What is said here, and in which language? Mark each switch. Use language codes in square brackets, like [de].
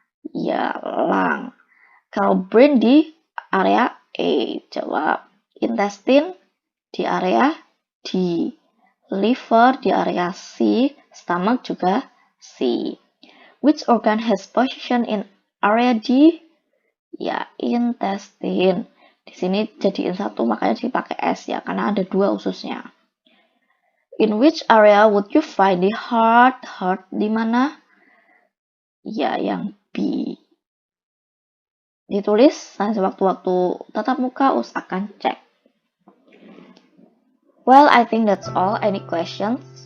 [id] Ya, lung. Kalau brain di area A, jawab. Intestine di area D. Liver di area C. Stomach juga C. [en] Which organ has position in area D? [id] Ya, intestine. Di sini jadiin satu, makanya dipakai S ya, karena ada dua ususnya. [en] In which area would you find the heart? [id] Heart di mana? Ya, yang B. Ditulis, nanti waktu-waktu tatap muka usahakan cek. [en] Well, I think that's all. Any questions?